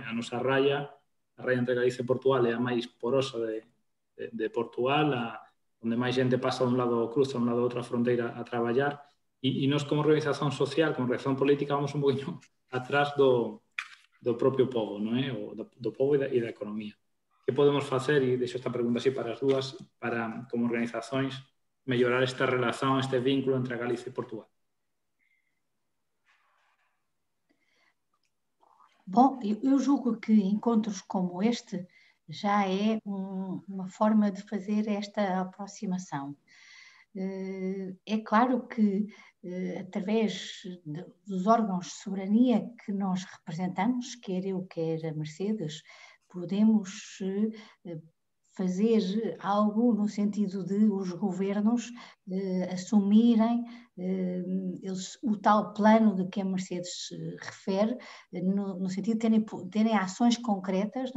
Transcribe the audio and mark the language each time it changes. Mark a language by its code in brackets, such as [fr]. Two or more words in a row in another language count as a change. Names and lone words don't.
[gl] A nosa raia entre Galiza e Portugal é a máis porosa de Portugal, onde máis xente pasa dun lado, cruza dun lado a outra fronteira a traballar, e nós como organización social, como organización política, vamos un poquinho atrás do propio povo, non é? Do povo e da economía. Que podemos facer, e deixo esta pregunta así para as dúas, para, como organizacións, mellorar esta relación, este vínculo entre Galiza e Portugal? [pt] Bom, eu julgo que encontros como este já é uma forma de fazer esta aproximação. É claro que, através dos órgãos de soberania que nós representamos, quer eu, quer a Mercedes, podemos fazer algo no sentido de os governos assumirem o tal plano de que a Mercedes refere, no sentido de terem ações concretas, não?